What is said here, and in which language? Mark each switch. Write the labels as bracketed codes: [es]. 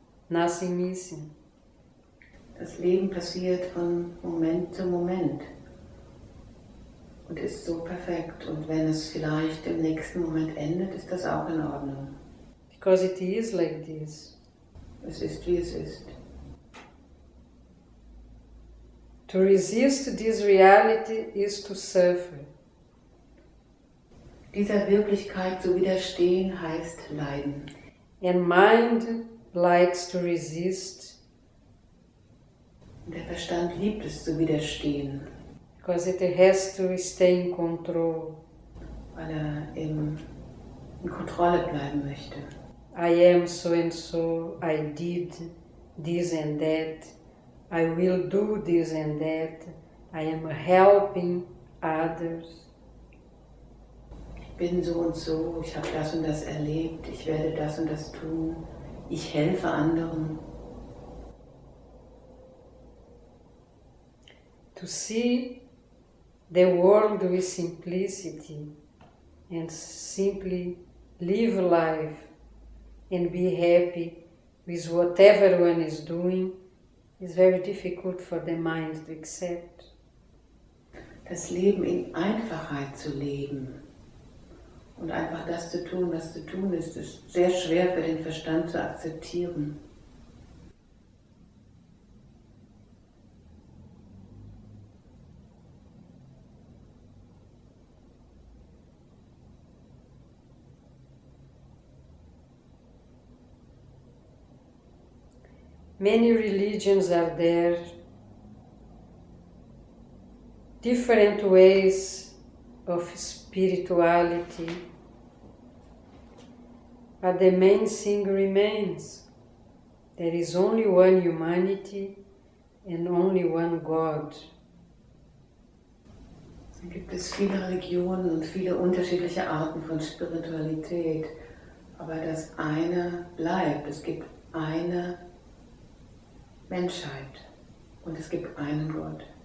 [en] Nothing missing. [de] Das Leben passiert von Moment zu Moment und ist so perfekt. Und wenn es vielleicht im nächsten Moment endet, ist das auch in Ordnung. [en] Because it is like this. [de] Es ist, wie es ist. [en] To resist this reality is to suffer. [de] Dieser Wirklichkeit zu widerstehen heißt leiden. [en] And mind likes to resist. [de] Der Verstand liebt es zu widerstehen, [en] Because it has to stay in control. [de] weil er in Kontrolle bleiben möchte. [en] I am so and so, I did this and that, I will do this and that, I am helping others. [de] Ich bin so und so, ich habe das und das erlebt, ich werde das und das tun, ich helfe anderen. [en] To see the world with simplicity and simply live life and be happy with whatever one is doing is very difficult for the mind to accept. [de] Das Leben in Einfachheit zu leben und einfach das zu tun, was zu tun ist sehr schwer für den Verstand zu akzeptieren. [en] Many religions are there, different ways of spirituality, but the main thing remains. There is only one humanity and only one God. [de] Da gibt es viele Religionen und viele unterschiedliche Arten von Spiritualität, aber das eine bleibt. Es gibt eine Menschheit und es gibt einen Gott.